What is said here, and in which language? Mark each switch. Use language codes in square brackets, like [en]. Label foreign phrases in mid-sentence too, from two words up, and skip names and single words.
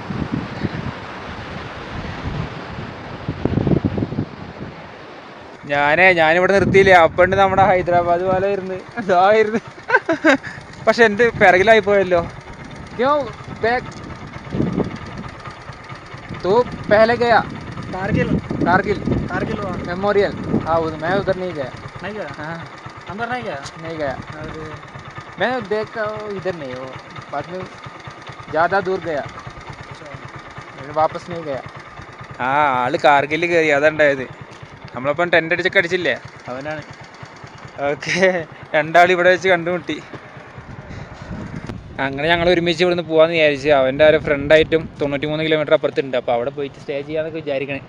[ml] ഞാനിവിടെ നിർത്തിയില്ലേ. അപ്പണ്ട് നമ്മുടെ ഹൈദരാബാദ് പോലെ ഇരുന്ന് ഇതായിരുന്നു. പക്ഷെ എൻ്റെ പിറകിലായി പോയല്ലോ. [hi] तू पहले गया कारगिल कारगिल कारगिल हुआ मेमोरियल? हाँ मैं उधर नहीं गया। नहीं गया हाँ अंदर नहीं गया नहीं गया। अरे मैं देखा इधर नहीं वो बाद में ज़्यादा दूर गया अच्छा പിന്നെ വാപ്പസ് नहीं गया. [ml] ആ ആള് കാർഗിൽ കയറി അതുണ്ടായത്. നമ്മളപ്പം ടെൻ്റ് അടിച്ചൊക്കെ അടിച്ചില്ലേ അവനാണ്. ഓക്കെ രണ്ടാൾ ഇവിടെ വെച്ച് കണ്ടുമുട്ടി. അങ്ങനെ ഞങ്ങൾ ഒരുമിച്ച് ഇവിടുന്ന് പോകാമെന്ന് വിചാരിച്ചു. അവൻ്റെ ഒരു ഫ്രണ്ടായിട്ടും 93 കിലോമീറ്റർ അപ്പുറത്തുണ്ട്. അപ്പോൾ അവിടെ പോയിട്ട് സ്റ്റേ ചെയ്യാമെന്നൊക്കെ വിചാരിക്കണേ.